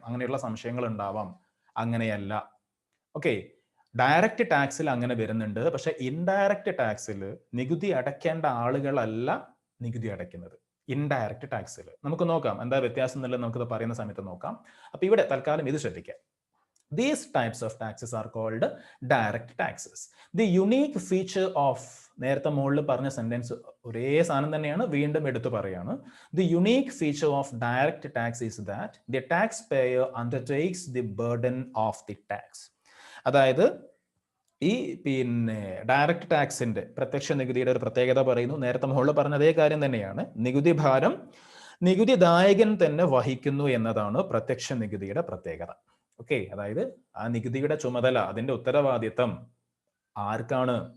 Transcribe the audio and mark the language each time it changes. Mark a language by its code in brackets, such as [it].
[ml] അങ്ങനെയുള്ള സംശയങ്ങൾ ഉണ്ടാവാം. അങ്ങനെയല്ല. ഓക്കെ, ഡയറക്റ്റ് ടാക്സിൽ അങ്ങനെ വരുന്നുണ്ട്. പക്ഷെ ഇൻഡയറക്റ്റ് ടാക്സിൽ നികുതി അടയ്ക്കേണ്ട ആളുകളല്ല നികുതി അടയ്ക്കുന്നത്. ഇൻഡയറക്റ്റ് ടാക്സിൽ നമുക്ക് നോക്കാം എന്താ വ്യത്യാസം എന്നുള്ളത്, നമുക്കിത് പറയുന്ന സമയത്ത് നോക്കാം. അപ്പൊ ഇവിടെ തൽക്കാലം ഇത് ശ്രദ്ധിക്കാം. [en] These types of taxes are called direct taxes. The unique feature of, [ml] നേരത്തെ മുകളിൽ പറഞ്ഞ സെന്റൻസ് ഒരേ സാധനം തന്നെയാണ്, വീണ്ടും എടുത്തു പറയാണ്. [en] The unique feature of direct tax is that the taxpayer undertakes the burden of the tax. [ml] അതായത് ഈ പിന്നെ ഡയറക്റ്റ് ടാക്സിന്റെ, പ്രത്യക്ഷ നികുതിയുടെ ഒരു പ്രത്യേകത പറയുന്നു. നേരത്തെ മുകളിൽ പറഞ്ഞ അതേ കാര്യം തന്നെയാണ്. നികുതി ഭാരം നികുതിദായകൻ തന്നെ വഹിക്കുന്നു എന്നതാണ് പ്രത്യക്ഷ നികുതിയുടെ പ്രത്യേകത. ഓക്കെ, അതായത് ആ നികുതിയുടെ ചുമതല, അതിന്റെ ഉത്തരവാദിത്തം ആർക്കാണ്?